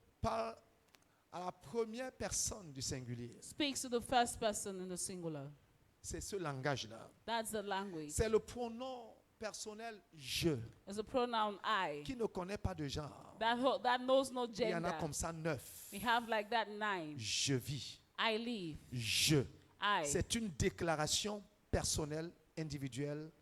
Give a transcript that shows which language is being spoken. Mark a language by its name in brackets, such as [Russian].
[French] parle à la première personne du singulier. [English] speaks to the first person in the singular. [French] C'est ce langage-là. [English] That's the language. [French] C'est le pronom personnel je [English] It's the pronoun I. [French] qui ne connaît pas de genre. [English] That knows no [French] Il y en a [English] gender. [French] comme ça 9. [English] We have like that 9. [French] Je vis. [English] I live. [French] Je. [English] I. [French] C'est une déclaration personnelle, individuelle,